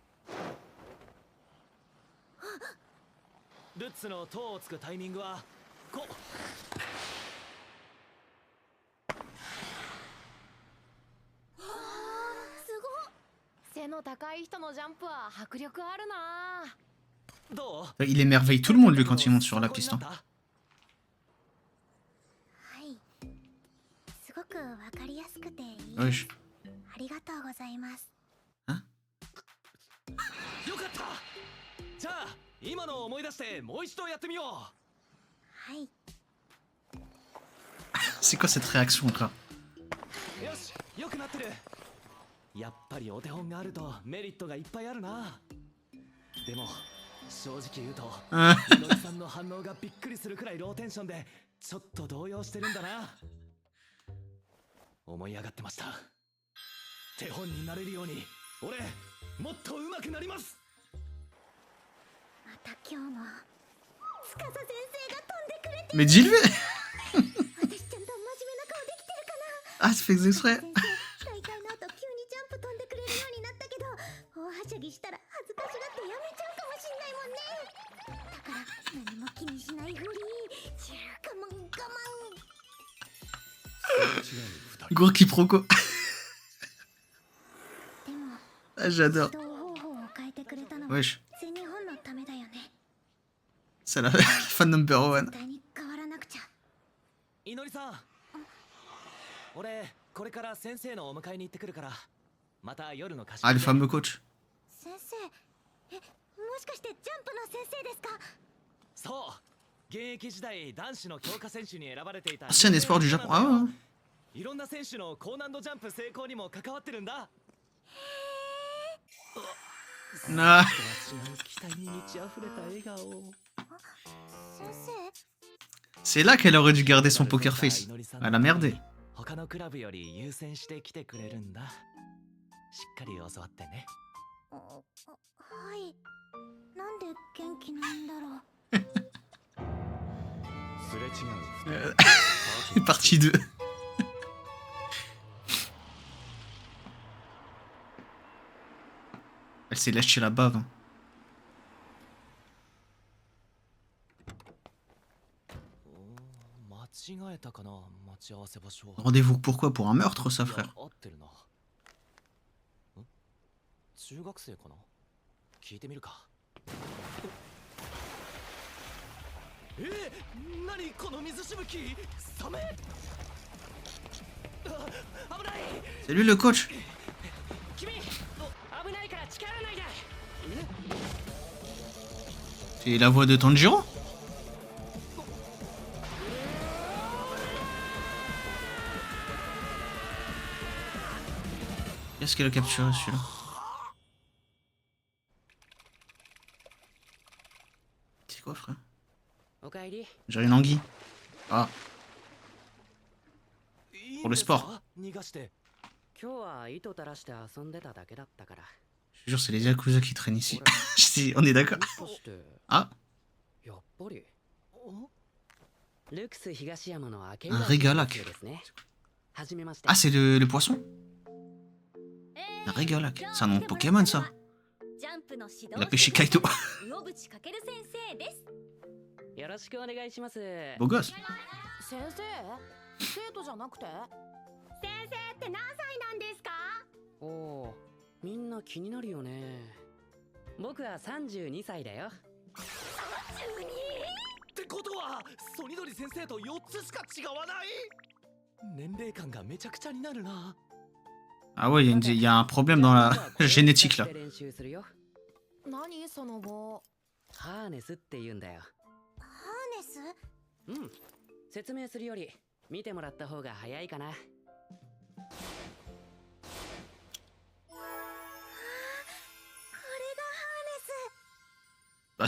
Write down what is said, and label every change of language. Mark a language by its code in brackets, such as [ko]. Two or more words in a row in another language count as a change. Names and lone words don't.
[ja] ルッツの塔をつくタイミングはこう。背の高い人のジャンプは迫力あるな。どう？ [fr] Il émerveille tout le monde, lui, quand il monte sur la piste. Hein. [ja] はい。すごくわかりやすくていい。 [fr] Wesh. [ja] ありがとうございます。よかった。じゃあ今のを思い出してもう一度やってみよう。はい。 [fr] C'est quoi cette réaction, là? [ja] よし、よくなってる。やっぱりお手本があるとメリットがいっぱいあるな。でも正直言うといのりさんの反応がびっくりするくらいローテンションでちょっと動揺してるんだな。思い上がってました。手本になれるように俺もっと上手くなります。また今日も司先生が飛んでくれて。 [fr] Mais dis-lui! [ja] 私ちゃんと真面目な顔できてるかな。 [fr] Ah, tu fais exprès! [ja] 大会の後急にジャンプ飛んでくれるようになったけど大はしゃぎしたら恥ずかしがってやめちゃうかもしんないもんね。だから何も気にしないふり。我慢我慢。 [fr] Gros quiproquo. [ja] でも [fr] Ah, j'adore. [ja] 指導方法を変えてくれたのは [fr] Wesh. [ja] 全日本のためだよね。 [fr] C'est la [en] fan number one. [ja] 絶対に変わらなくちゃ。いのりさん、俺これから先生のお迎えに行ってくるからまた夜の貸し [fr] Ah, le [ja] 切りで [fr] fameux coach. [ja] 先生、もしかしてジャンプの先生ですか？そう現役時代男子の強化選手に選ばれていた [fr] Ancien espoir du Japon. Ah, ouais. [ja] いろんな選手の高難度ジャンプ成功にも関わってるんだ [fr] Ah. [ja] 期待に満ち溢れた笑顔先生、 [fr] C'est là qu'elle aurait dû garder son [en] poker face. [fr] Elle a merdé. [ja] 他のクラブより優先して来てくれるんだしっかり教わってねはい。なんで元気なんだろう。すれ違う [fr] Partie 2. Elle s'est lâchée la bave. Hein. [ja] 間違えたかな待ち合わせ場所 [fr] Rendez-vous pourquoi? Pour un meurtre, ça, [ja] いや [fr] frère. [ja] 合ってるな。中学生かな聞いてみるか。何この水しぶきサメあ危ない [fr] C'est lui le coach. [ja] 君危ないから近寄らないで [fr] C'est la voix de Tanjiro? Qu'est-ce qu'elle a capturé celui-là? C'est quoi, frère? [ja] おかえり。 [fr] J'ai une anguille. Ah, pour le sport. 逃がして。今日は糸垂らして遊んでただけだったから。 Je te jure, c'est les Yakuza qui traînent ici. On est d'accord. [ja] もしかして [fr] Ah, [ja] やっぱりおルクス東山の明 [fr] un Régalac. [ja] ですね。はじめまして。 [fr] Ah, c'est le poisson? Un Régalac. C'est un nom de Pokémon, ça. [ja] ジャンプの指導 [fr] Il a pêché Kaito. [ja] 魚淵かける先生です。よろしくお願いします。 [fr] Beau gosse. [ja] 先生生徒じゃなくて先生って何歳なんですか？おお、みんな気になるよね。僕は32歳だよ。ってことはソニドリ先生と4つしか違わない年齢感がめちゃくちゃになるな [fr] Ah ouais, il y a un problème dans la génétique, là. [ja] 練習するよ。何その棒ハーネスって言うんだよ。ハーネス？うん。説明するより見てもらった方が早いかな。これがハ